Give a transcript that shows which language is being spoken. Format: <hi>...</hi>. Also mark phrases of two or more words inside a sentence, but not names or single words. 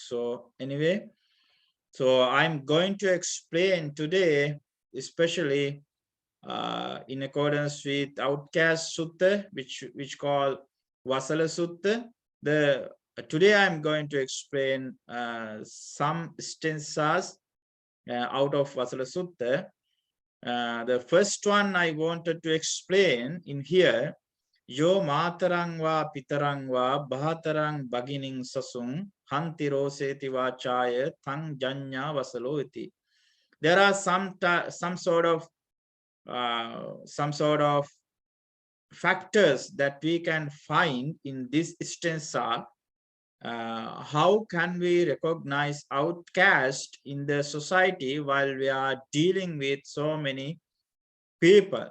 <en>So anyway, so I'm going to explain today, especially in accordance with outcast sutta, which called Vasala Sutta. The today I'm going to explain some stanzas out of Vasala Sutta. The first one I wanted to explain in here,</en> <pi>Yo matarang va pitarang va bahatarang bagining sasung hantiro seti vachaya thang janya vasalo iti.</pi> <en>There are some sort of factors that we can find in this stanza. How can we recognize outcast in the society while we are dealing with so many people?</en>